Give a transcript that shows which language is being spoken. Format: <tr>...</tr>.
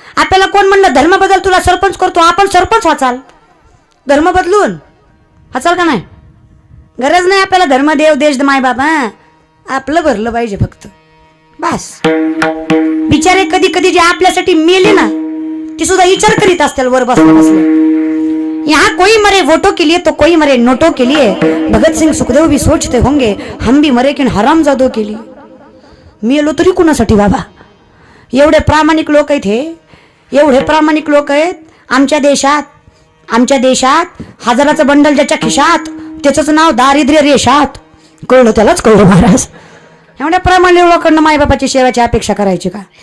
<mr>आपल्याला कोण म्हणलं धर्म बदल, तुला सरपंच करतो, आपण सरपंच वाचाल. धर्म बदलून वाचाल का नाही? गरज नाही आपल्याला धर्म, देव, देश, माय बाप. आपलं भरलं पाहिजे फक्त, बस. बिचारे कधी कधी जे आपल्यासाठी मेले ना, ती सुद्धा विचार करीत असतील वर बसले बसले.</mr> <hi>यहाँ कोई मरे वोटों के लिए तो कोई मरे नोटों के लिए. भगत सिंग सुखदेव भी सोचते होंगे हम भी मरे किन हरामजादों के लिए.</hi> <mr>मेलो तरी कुणासाठी बाबा? एवढे प्रामाणिक लोक आहेत हे, एवढे प्रामाणिक लोक आहेत आमच्या देशात. आमच्या देशात 1000चं बंडल ज्याच्या खिशात, त्याचंच नाव दारिद्र्य रेषात. कळलं त्यालाच कळलं महाराज. एवढ्या प्रामाणिक लोकांना मायबापाची सेवाची अपेक्षा करायची का?</mr>